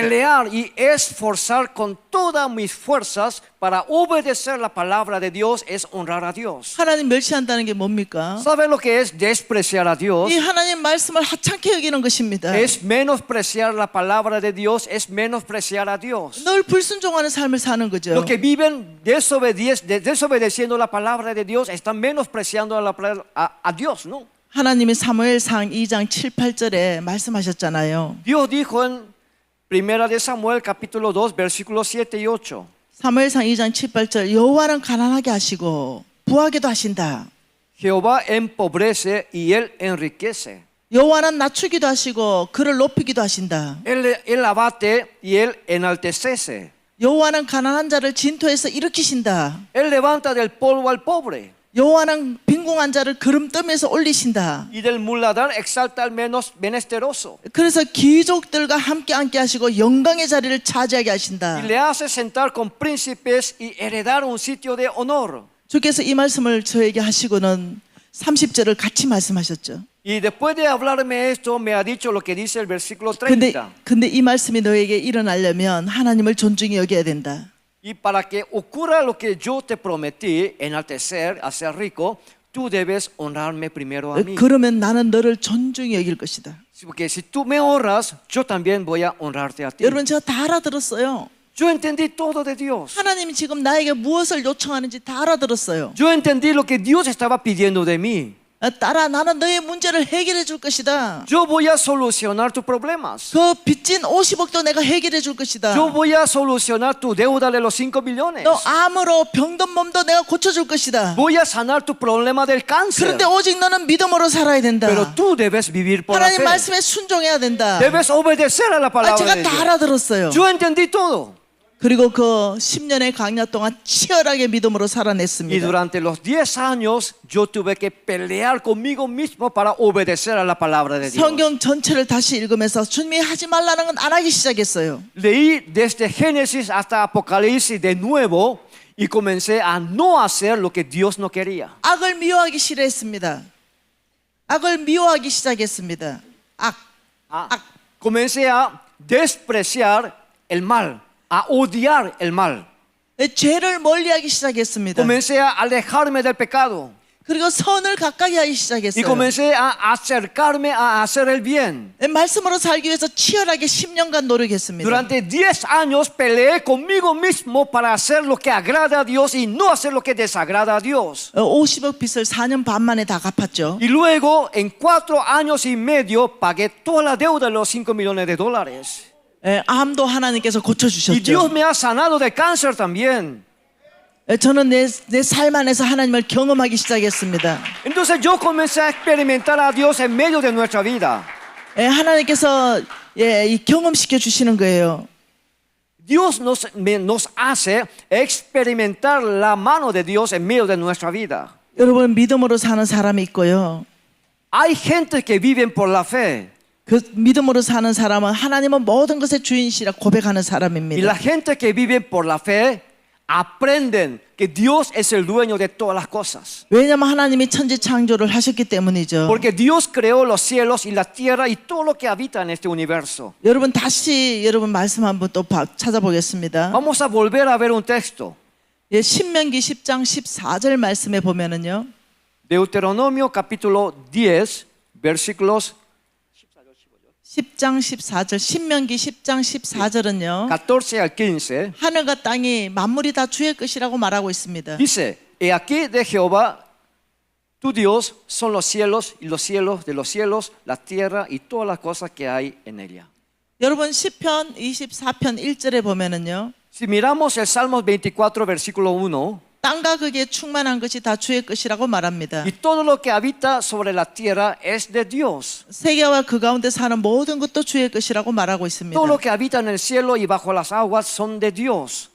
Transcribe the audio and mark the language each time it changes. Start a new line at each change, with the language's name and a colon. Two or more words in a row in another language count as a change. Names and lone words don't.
Spanish: Pelear y esforzar con todas mis fuerzas para obedecer la palabra de Dios es honrar a Dios.
Korean: 하나님 멸시한다는 게 뭡니까?
Spanish: ¿Saben lo que es despreciar a Dios?
Korean: 이 하나님 말씀을 하찮게 여기는 것입니다.
Spanish: Es menospreciar la palabra de Dios, es menospreciar a Dios.
Korean: 늘 불순종하는 삶을 사는 거죠.
Spanish: Los que viven desobedeciendo la palabra de Dios están menospreciando a Dios, ¿no?
Korean: 하나님이 사무엘상 2장 7, 8절에 말씀하셨잖아요.
Spanish: Dios dijo en Primera de Samuel capítulo 2 versículos 7 y 8.
Korean: 사무엘상 2장 7, 8절 여호와는 가난하게 하시고 부하게도 하신다.
Spanish: Jehová empobrece y él enriquece.
Korean: 여호와는 낮추기도 하시고 그를 높이기도 하신다.
Spanish: Él abate y él enaltece.
Korean: 여호와는 가난한 자를 진토에서 일으키신다.
Spanish: Él levanta del polvo al pobre.
Korean: 여호와는 빈궁한 자를 거름뜸에서 올리신다.
Spanish: Y del muladar exalta al menos menesteroso.
Korean: 그래서 귀족들과 함께 앉게 하시고 영광의 자리를 차지하게 하신다.
Spanish: Y le hace sentar con príncipes y heredar un sitio de honor.
Korean: 주께서 이 말씀을 저에게 하시고는 30절을 같이 말씀하셨죠.
Spanish: Y después de hablarme esto, me ha dicho lo que dice el versículo 30.
Korean: 근데 이 말씀이 너에게 일어나려면 하나님을 존중히 여겨야 된다.
Spanish: Y para que ocurra lo que yo te prometí, enaltecer, hacer rico, tú debes honrarme primero a mí.
Korean: 그러면 나는 너를 존중히 여길 것이다.
Spanish: Porque si tú me honras, yo también voy a honrarte a ti.
Korean: 여러분, 제가 다 알아들었어요.
Spanish: Yo entendí todo de Dios.
Korean: 하나님이 지금 나에게 무엇을 요청하는지 다 알아들었어요.
Spanish: Yo entendí lo que Dios estaba pidiendo de mí.
Korean: 딸아, 나는 너의 문제를 해결해 줄 것이다.
Spanish: Yo voy a solucionar tus problemas.
Korean: 그 빚진 50억도 내가 해결해 줄 것이다.
Spanish: Yo voy a solucionar tu deuda de los 5 millones.
Korean: 너 암으로 병든 몸도 내가 고쳐줄 것이다.
Spanish: Voy a sanar tu problema del cáncer.
Korean: 그런데 오직 너는 믿음으로 살아야 된다.
Spanish: Pero tú debes vivir por la
Korean: 하나님
Spanish: fe.
Korean: 말씀에 순종해야 된다.
Spanish: Debes obedecer a la palabra
Korean: 제가
Spanish: de
Korean: 다
Spanish: Dios.
Korean: 알아들었어요.
Spanish: Yo entendí todo.
Korean: 그리고 그 10년의 강야 동안 치열하게 믿음으로
Spanish: Y
Korean: 살아냈습니다.
Spanish: durante los 10 años yo tuve que pelear conmigo mismo para obedecer a la palabra de Dios.
Korean: 성경 전체를 다시 읽으면서 주님이 하지 말라는 건 안 하기 시작했어요.
Spanish: Leí desde Génesis hasta Apocalipsis de nuevo y comencé a no hacer lo que Dios no quería.
Korean: 악을 미워하기 싫어했습니다. 악을 미워하기 시작했습니다.
Spanish: Comencé a despreciar el mal, a odiar el mal.
Korean: 죄를 멀리하기 시작했습니다.
Spanish: Comencé a alejarme del pecado
Korean: 그리고 선을 가까이 하기
Spanish: y
Korean: 시작했어요.
Spanish: comencé a acercarme a hacer el bien.
Korean: 말씀으로 살기 위해서 치열하게 10년간 노력했습니다.
Spanish: Durante 10 años peleé conmigo mismo para hacer lo que agrada a Dios y no hacer lo que desagrada a Dios.
Korean: 50억 빚을 4년 반 만에 다 갚았죠.
Spanish: Y luego, en 4 años y medio, pagué toda la deuda de los 5 millones de dólares.
Korean: 암도 하나님께서
Spanish: Y Dios
Korean: 고쳐주셨죠.
Spanish: me ha sanado de cáncer también.
Korean: 저는 내 삶 안에서 하나님을 경험하기 시작했습니다.
Spanish: Entonces yo comencé a experimentar a Dios en medio de nuestra vida.
Korean: 하나님께서 이 경험시켜 주시는 거예요.
Spanish: Dios nos hace experimentar la mano de Dios en medio de nuestra vida.
Korean: 여러분 믿음으로 사는 사람이 있고요.
Spanish: Hay gente que viven por la fe.
Korean: 그 믿음으로 사는 사람은 하나님은 모든 것의 주인이시라 고백하는
Spanish: Y la
Korean: 사람입니다.
Spanish: gente que vive por la fe aprenden que Dios es el dueño de todas las cosas.
Korean: 왜냐하면 하나님이 천지 창조를 하셨기 때문이죠.
Spanish: Porque Dios creó los cielos y la tierra y todo lo que habita en este universo.
Korean: 여러분 다시 여러분 말씀 한번 또 찾아보겠습니다.
Spanish: Vamos a volver a ver un texto.
Korean: 신명기 10장 14절 말씀에 보면은요.
Spanish: Deuteronomio capítulo 10 versículos
Korean: 10장 14절 신명기 10장 14절은요.
Spanish: 14 al 15.
Korean: 하늘과 땅이 만물이 다 주의 것이라고 말하고 있습니다.
Spanish: Dice, he aquí de Jehová, tu Dios, son los cielos y los cielos de los cielos, la tierra y todas las cosas que hay en ella.
Korean: 여러분 시편 24편 1절에 보면은요.
Spanish: Si miramos el Salmos 24 versículo 1,
Korean: 땅과 그게 충만한 것이 다 주의 것이라고 말합니다.
Spanish: y todo lo que habita sobre la tierra es de Dios.
Korean: 세계와 그 가운데 사는 모든 것도 주의 것이라고 말하고 있습니다.
Spanish: Todo lo que habita en el cielo y bajo las aguas son de Dios.